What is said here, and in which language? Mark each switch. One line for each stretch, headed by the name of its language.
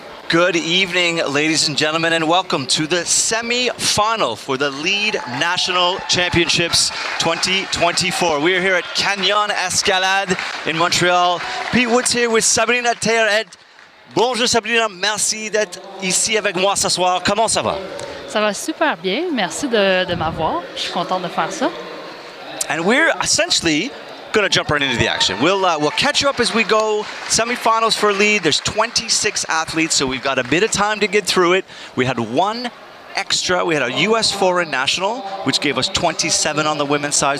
English: Good evening, ladies and gentlemen, and welcome to the semi-final for the Lead National Championships 2024. We are here at Canyon Escalade in Montreal. Pete Woods here with Sabrina Théoret.
French: Bonjour Sabrina, merci d'être ici avec moi ce soir. Comment ça va? Ça va super bien. Merci de m'avoir. Je suis contente de faire ça.
English: And we're essentially going to jump right into the action. We'll catch you up as we go. Semifinals for lead. There's 26 athletes, so we've got a bit of time to get through it. We had one extra. We had a U.S. foreign national, which gave us 27 on the women's side.